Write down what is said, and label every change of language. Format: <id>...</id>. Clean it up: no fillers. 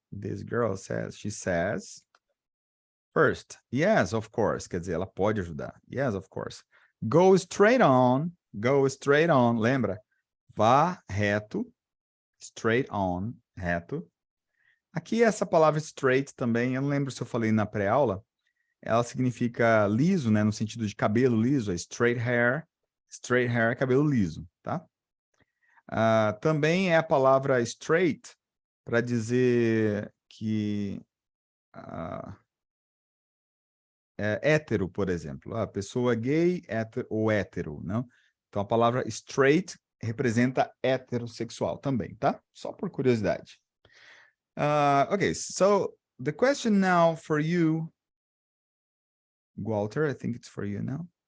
<en>This girl says, she says, first, yes, of course.</en> <pt>Quer dizer, ela pode ajudar.</pt> <en>Yes, of course. Go straight on,</en> <pt>lembra? Vá reto, straight on, reto. Aqui essa palavra straight também, eu não lembro se eu falei na pré-aula, ela significa liso, né, no sentido de cabelo liso, é straight hair é cabelo liso, tá? Também é a palavra straight para dizer que é hétero, por exemplo. A pessoa gay ou hétero, não? Então a palavra straight representa heterossexual também, tá? Só por curiosidade.</pt> <en>Okay, so the question now for you, Walter, I think it's for you now.</en>